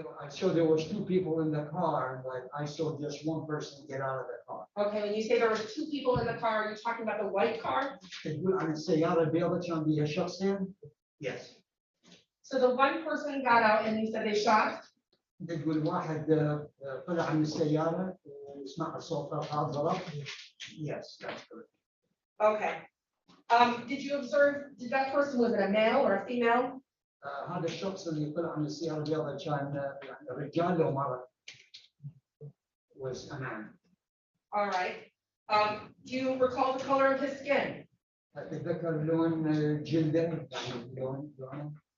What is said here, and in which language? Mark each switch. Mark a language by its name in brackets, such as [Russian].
[English] So there was two people in the car, but I saw just one person get out of the car. Okay, when you say there was two people in the car, are you talking about the white car? [Arabic] تقول عن السيارة البيضاء كان بيها شخصين؟ [English] Yes. So the one person got out and you said they shot? [Arabic] تقول واحد طلع من السيارة وسمع صوت الحاد ضرب. [English] Yes, that's correct. Okay. Did you observe, did that person, was it a male or a female? [Arabic] هذا الشخص اللي طلع من السيارة البيضاء كان يعني رجال لو مرة. [English] Was a man. All right. Do you recall the color of his skin? [Arabic] أتذكر لون جلده يعني لونه.